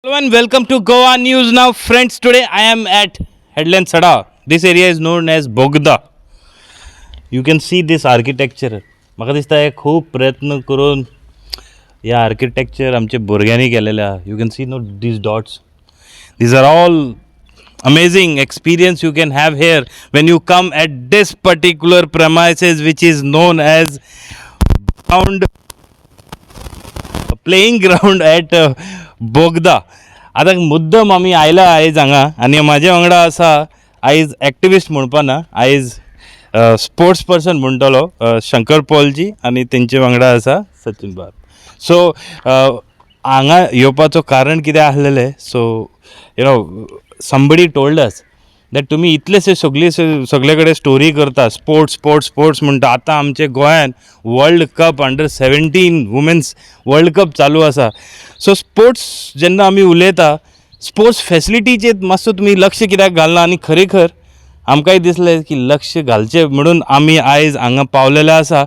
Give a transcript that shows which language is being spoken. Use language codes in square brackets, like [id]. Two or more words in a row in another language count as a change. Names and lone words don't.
[en] Hello and welcome to Goa News Now, friends. Today I am at Headland Sada. This area is known as Bogda. You can see this architecture. [kok] म्हाका दिसता हे खूब प्रयत्न करून ह्या आर्किटेक्चर आमच्या भुरग्यांनी केलेले आहा. [en] You can see no these dots. These are all amazing experience you can have here when you come at this particular premises, which is known as ground playing ground at Bogda. [kok] आतां मुद्दम आमी आयला आयज हांगा आनी म्हाजे वांगडा आसा आयज एक्टिविस्ट म्हणपा ना, आयज [en] sports person [kok] म्हणटलो शंकर पॉलजी आनी तेंचे वांगडा आसा सचिन बाब. सो हांगा येवपाचो कारण कितें आसलेलें, सो [en] somebody told us that [kok] तुमी इतलेशे सगळे कडेन स्टोरी करता, स्पोर्ट्स म्हणटा. आतां आमचे गोंयान वर्ल्ड कप अंडर-17 वुमेन्स वर्ल्ड कप चालू आसा. सो स्पोर्ट्स जेन्ना आमी उलयता, स्पोर्ट्स फॅसिलिटीचेर मातसो तुमी लक्ष कित्याक घालना, आनी खरेखर आमकांय दिसलें की लक्ष घालचें म्हणून आमी आयज हांगा पावलेले आसा.